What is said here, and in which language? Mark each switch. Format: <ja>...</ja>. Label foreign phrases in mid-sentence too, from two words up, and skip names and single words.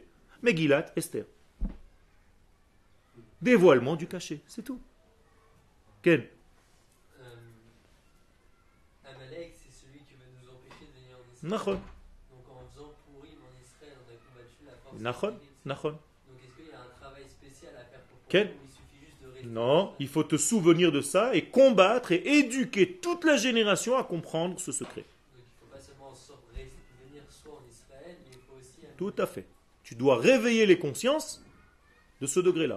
<fr>Megillat Esther. Dévoilement du caché, c'est tout. Ken? Amalek, c'est celui qui veut nous empêcher de venir en Israël. Nachon. Donc en faisant Purim en Israël, on a combattu la force. Nachon. israélite. Nachon. Donc est-ce qu'il y a un travail spécial à faire pour Quel? Purim ou il suffit juste de réfléchir? Non, il faut te souvenir de ça et combattre et éduquer toute la génération à comprendre ce secret. Donc il ne faut pas seulement venir soit en Israël, mais il faut aussi... Tout à fait. Tu dois réveiller les consciences de ce degré-là.</fr>